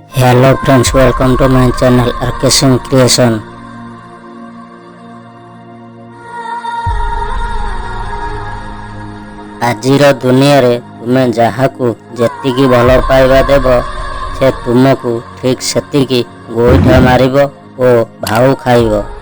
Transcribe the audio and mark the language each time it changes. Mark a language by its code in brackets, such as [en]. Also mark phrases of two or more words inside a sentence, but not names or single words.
[en] Hello friends, welcome to my channel RK Singh Creation। [or] ଆଜିର ଦୁନିଆରେ ତୁମେ ଯାହାକୁ ଯେତିକି ଭଲ ପାଇବା ଦେବ ସେ ତୁମକୁ ଠିକ୍ ସେତିକି ଗୋଇଠା ମାରିବ ଓ ଭାଉ ଖାଇବ।